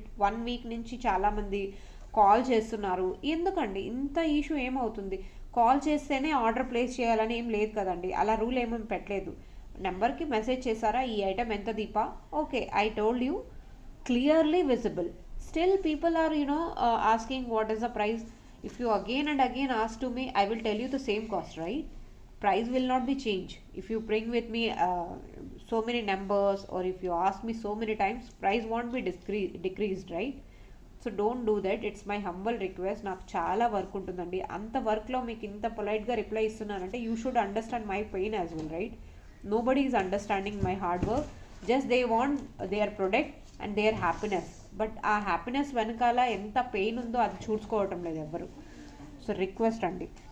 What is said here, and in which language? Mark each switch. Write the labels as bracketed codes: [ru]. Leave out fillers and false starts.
[te] 1 week నుంచి చాలామంది call చేస్తున్నారు. ఎందుకండి ఇంత ఇష్యూ ఏమవుతుంది? కాల్ చేస్తేనే ఆర్డర్ ప్లేస్ చేయాలని ఏం లేదు కదండి, అలా రూల్ ఏమేమి పెట్టలేదు. నెంబర్కి మెసేజ్ చేశారా, ఈ ఐటమ్ ఎంత Deepa, [en] Okay I told you, clearly visible. Still people are asking what is the price. If you again and again ask to me, I will tell you the same cost, right? Price will not be changed. If you bring with me so many numbers, or if you ask me so many times, price won't be decreased, right? So don't do that. It's my humble request. [te] నాకు చాలా work ఉంటుందండి. అంత వర్క్లో మీకు ఇంత పొలైట్గా reply ఇస్తున్నానంటే [en] You should understand my pain as well, right? Nobody is understanding my hard work. Just they want their product and their happiness. [te] But ఆ happiness వెనకాల ఎంత పెయిన్ ఉందో అది చూసుకోవటం లేదు ఎవ్వరు. సో రిక్వెస్ట్ అండి.